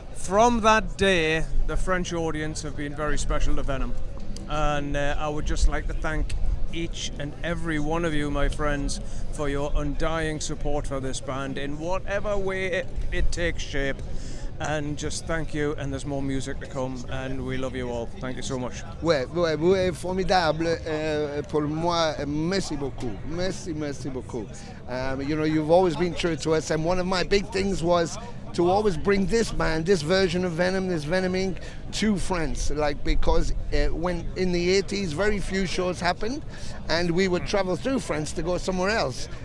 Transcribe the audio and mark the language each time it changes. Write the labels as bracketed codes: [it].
[en] From that day, the French audience have been very special to Venom, and I would just like to thank each and every one of you, my friends, for your undying support for this band in whatever way it takes shape. And just thank you, and there's more music to come, and we love you all. Thank you so much. [fr] Ouais, vous êtes formidable pour moi. Merci beaucoup. Merci beaucoup. [en] You've always been true to us, and one of my big things was to always bring this band, this version of Venom, this Venom Inc, to France, because when in the 80s very few shows happened, and we would travel through France to go somewhere else.